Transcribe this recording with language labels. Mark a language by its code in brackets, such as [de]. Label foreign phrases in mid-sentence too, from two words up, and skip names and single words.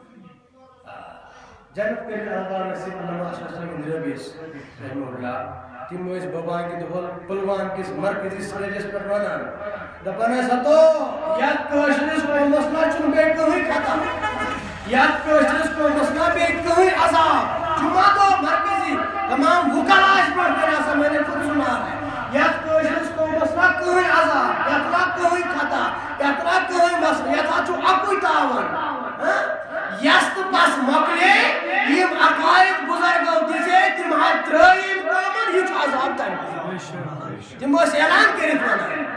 [ks] جنت کٔرِتھ اللہ تعالیٰ نصیٖب علامہ اشرف صٲب رٲبِیس رحمہ اللہ تِم ٲسۍ بابانگہِ دۄہل پُلوامہِ کِس مرکزی سٹیجس پٮ۪ٹھ ونان دپان ٲسۍ ہتو یتھ کٲشرِس قومس نا چھُنہٕ بیٚیہِ کٕہٕنۍ ختم یتھ کٲشرِس قومس نا بیٚیہِ کٕہٕنۍ عذاب جمعہ دۄہ مرکزی تمام وکلا ٲسۍ برٛونٛٹھ کَنہِ آسان [ur] میں نے خود سُنا ہے [ks] یتھ کٲشرِس قومس نا کٕہٕنۍ عذاب یتھ نا کٕہٕنۍ خطا یتھ نا کٕہٕنۍ مسلہٕ یتھ چھُ اکُے تعاوُن یس تہٕ بس مۄکلے یِم عقایِد بُزرگو دِژے تِم حظ ترٛٲیِم قومن یہِ چھُ عذاب تمہِ تِم ٲسۍ اعلان کٔرِتھ ونان